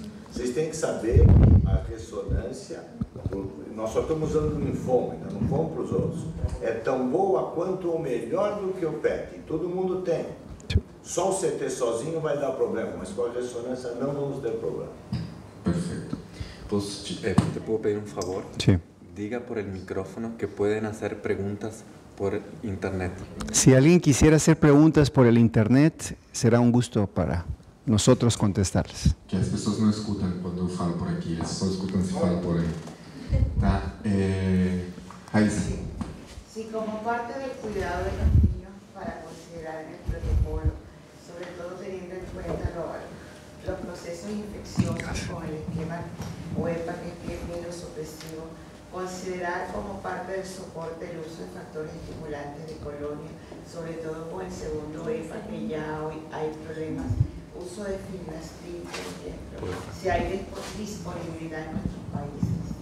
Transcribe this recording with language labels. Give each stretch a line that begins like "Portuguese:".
Portuguese: Vocês têm que saber que a ressonância, nós só estamos usando o linfoma, ainda não vamos para os outros. É tão boa quanto ou melhor do que o PET. Todo mundo tem. Só o CT sozinho vai dar problema, mas com a ressonância não vamos ter problema.
Spanish: Perfecto. Pues, ¿te puedo pedir un favor? Sí. Diga por el micrófono que pueden hacer preguntas por internet. Si alguien quisiera hacer preguntas por el internet, será un gusto para nosotros contestarles.
Portuguese: Que as pessoas não escutam quando eu falo por aqui, eles só escutam se falo por aí. Tá? Raíssa.
Spanish: Sí, como parte del cuidado de los niños para considerar en el protocolo, sobre todo teniendo en cuenta los procesos infecciosos con el esquema OEPA, que es mielosupresivo, considerar como parte del soporte el uso de factores estimulantes de colonia, sobre todo con el segundo EPA, que ya hoy hay problemas, uso de finastil, por ejemplo, si hay disponibilidad en nuestros países.